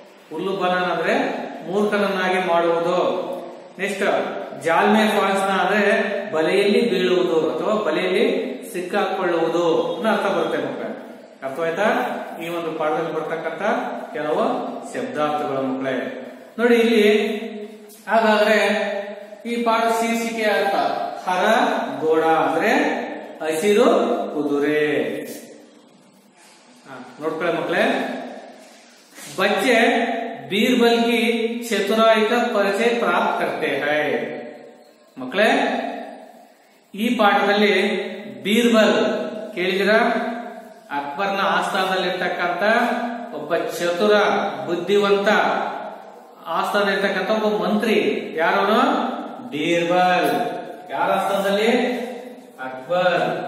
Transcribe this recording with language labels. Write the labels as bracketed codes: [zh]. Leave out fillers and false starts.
[kn] ಹುಲ್ಲು ಬನಾನ ಅಂದ್ರೆ ಮೂರ್ಖನನ್ನಾಗಿ ಮಾಡುವುದು. ನೆಕ್ಸ್ಟ್ ಜಾಲ್ಮೆ ಫಾಲ್ಸ್ನ ಅಂದ್ರೆ ಬಲೆಯಲ್ಲಿ ಬೀಳುವುದು ಅಥವಾ ಬಲೆಯಲ್ಲಿ ಸಿಕ್ಕಾಕೊಳ್ಳುವುದು ಅನ್ನೋ ಅರ್ಥ ಬರುತ್ತೆ ಮಕ್ಕಳೇ. ಅರ್ಥವಾಯ್ತಾ? ಈ ಒಂದು ಪಾಠದಲ್ಲಿ ಬರ್ತಕ್ಕಂಥ ಕೆಲವು ಶಬ್ದಾರ್ಥಗಳು ಮಕ್ಕಳೇ. ನೋಡಿ ಇಲ್ಲಿ ಹಾಗಾದ್ರೆ ಈ ಪಾಠ ಶೀರ್ಷಿಕೆ ಅರ್ಥ ಹರ ಗೋಡ ಅಂದ್ರೆ ಹಸಿರು ಕುದುರೆ. ನೋಡ್ಕೊಳ್ಳಿ ಮಕ್ಕಳೇ. [hi] बच्चे बीरबल की चतुराई का परिचय प्राप्त करते हैं. [kn] ಮಕ್ಕಳೇ ಈ ಪಾಠದಲ್ಲಿ ಬೀರ್ಬಲ್ ಕೇಳಿದಿರ, ಅಕ್ಬರ್ನ ಆಸ್ಥಾನದಲ್ಲಿರ್ತಕ್ಕಂಥ ಒಬ್ಬ ಚತುರ ಬುದ್ಧಿವಂತ ಆಸ್ಥಾನದಲ್ಲಿರ್ತಕ್ಕಂಥ ಒಬ್ಬ ಮಂತ್ರಿ. ಯಾರವನು? ಬೀರ್ಬಲ್. ಯಾರ ಆಸ್ಥಾನದಲ್ಲಿ? ಅಕ್ಬರ್.